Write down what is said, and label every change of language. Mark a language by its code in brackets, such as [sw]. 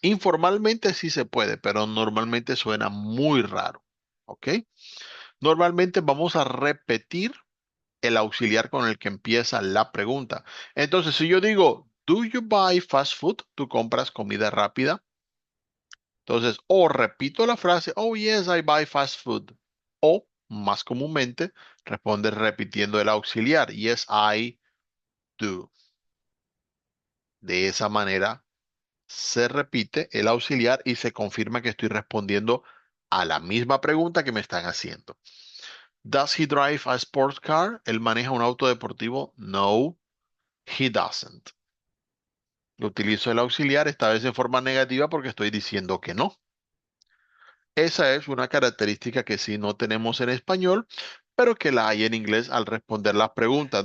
[es] Informalmente sí se puede, pero normalmente suena muy raro. ¿Ok? Normalmente vamos a repetir el auxiliar con el que empieza la pregunta. Entonces, si yo digo, [en] ¿Do you buy fast food? [es] ¿Tú compras comida rápida? Entonces, o repito la frase, [en] Oh, yes, I buy fast food. [es] O, más comúnmente, responde repitiendo el auxiliar, [en] Yes, I do. [es] De esa manera se repite el auxiliar y se confirma que estoy respondiendo a la misma pregunta que me están haciendo. [en] Does he drive a sports car? [es] ¿Él maneja un auto deportivo? [en] No, he doesn't. [es] Utilizo el auxiliar esta vez en forma negativa porque estoy diciendo que no. Esa es una característica que sí no tenemos en español, pero que la hay en inglés al responder las preguntas.